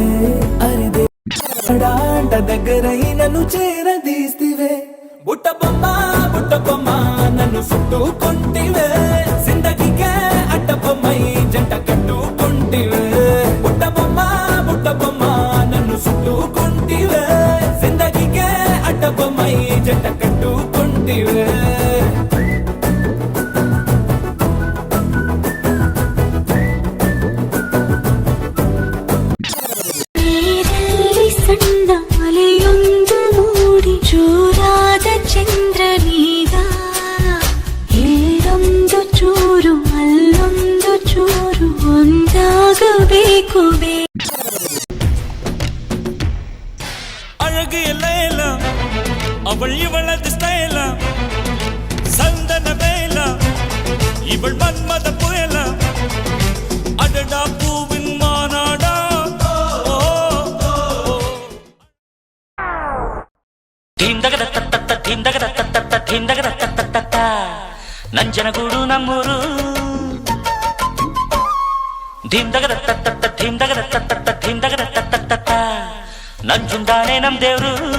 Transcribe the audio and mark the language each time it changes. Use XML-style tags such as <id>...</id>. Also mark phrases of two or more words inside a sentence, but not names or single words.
<te>అరిదే అంట దగ్గరైనను చేరదీస్తివే బుట్ట బొమ్మ నన్ను చుట్టుకుంటివే జిందగీకే అడ్డ బొమ్మై జంట కట్టుకుంటివే బుట్ట బొమ్మ నన్ను చుట్టుకుంటివే జిందగీకే అడ్డ బొమ్మై జంట కట్టుకుంటివే</te> <kn>ಚಂದ್ರನೀಗ ಏರೊಂದು ಚೂರು ಅಲ್ಲೊಂದು ಚೂರು ಒಂದಾಗಬೇಕು</kn> <ta>அழகு எல்ல அவள் இவளது ஸ்டைல சந்தன வேல இவள் மன்மத புயல அடடா பூவின் மாநாடா</ta> <kn>ನಂಜನಗೂಡು ನಮ್ಮೂರು ನಂಜುಂದಾನೆ ನಮ್ ದೇವ್ರು</kn>